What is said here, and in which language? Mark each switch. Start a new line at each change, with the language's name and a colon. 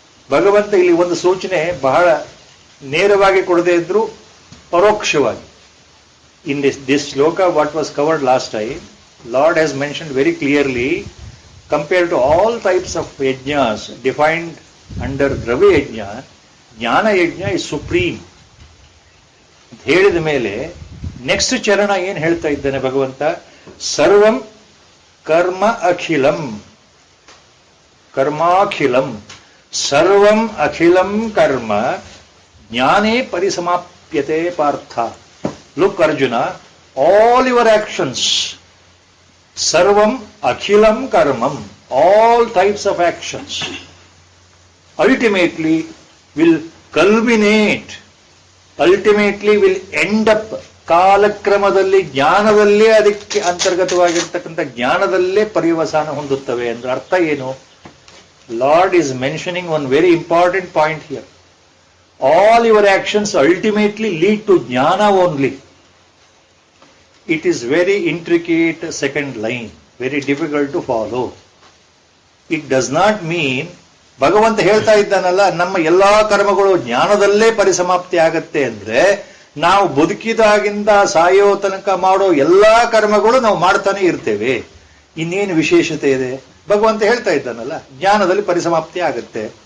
Kannada: ಭಗವಂತ ಇಲ್ಲಿ ಒಂದು ಸೂಚನೆ ಬಹಳ ನೇರವಾಗಿ ಕೊಡದೇ ಇದ್ರು ಪರೋಕ್ಷವಾಗಿ.
English: In this shloka what was covered last time, Lord has mentioned very clearly, compared to all types of yajnas defined under Dravya Yajna, Jnana Yajna is supreme.
Kannada: ಹೇಳಿದ ಮೇಲೆ ನೆಕ್ಸ್ಟ್ ಚರಣ ಏನ್ ಹೇಳ್ತಾ ಇದ್ದಾನೆ ಭಗವಂತ?
Sanskrit: ಸರ್ವಂ ಕರ್ಮ ಅಖಿಲಂ, ಕರ್ಮಾಖಿಲಂ, ಸರ್ವಂ ಅಖಿಲಂ ಕರ್ಮ ಜ್ಞಾನೇ ಪರಿಸಮಾಪ್ಯತೆ Partha.
English: look Arjuna, all your actions,
Sanskrit: sarvam akhilam karmam,
English: all types of actions ultimately will culminate ultimately will end up,
Kannada: ಕಾಲಕ್ರಮದಲ್ಲಿ ಜ್ಞಾನದಲ್ಲೇ ಅದಕ್ಕೆ ಅಂತರ್ಗತವಾಗಿರ್ತಕ್ಕಂಥ ಜ್ಞಾನದಲ್ಲೇ ಪರ್ಯವಸಾನ ಹೊಂದುತ್ತವೆ ಅಂದ್ರೆ ಅರ್ಥ ಏನು?
English: Lord is mentioning one very important point here. All your actions ultimately lead to jnana only. It is very intricate second line, very difficult to follow. It does not mean,
Kannada: ಭಗವಂತ ಹೇಳ್ತಾ ಇದ್ದಾನಲ್ಲ, ನಮ್ಮ ಎಲ್ಲಾ ಕರ್ಮಗಳು ಜ್ಞಾನದಲ್ಲೇ ಪರಿಸಮಾಪ್ತಿ ಆಗತ್ತೆ ಅಂದ್ರೆ ನಾವು ಬದುಕಿದಾಗಿಂದ ಸಾಯೋ ತನಕ ಮಾಡೋ ಎಲ್ಲಾ ಕರ್ಮಗಳು ನಾವು ಮಾಡ್ತಾನೆ ಇರ್ತೇವೆ. ಇನ್ನೇನು ವಿಶೇಷತೆ ಇದೆ? ಭಗವಂತ ಹೇಳ್ತಾ ಇದ್ದಾನಲ್ಲ, ಜ್ಞಾನದಲ್ಲಿ ಪರಿಸಮಾಪ್ತಿ ಆಗತ್ತೆ.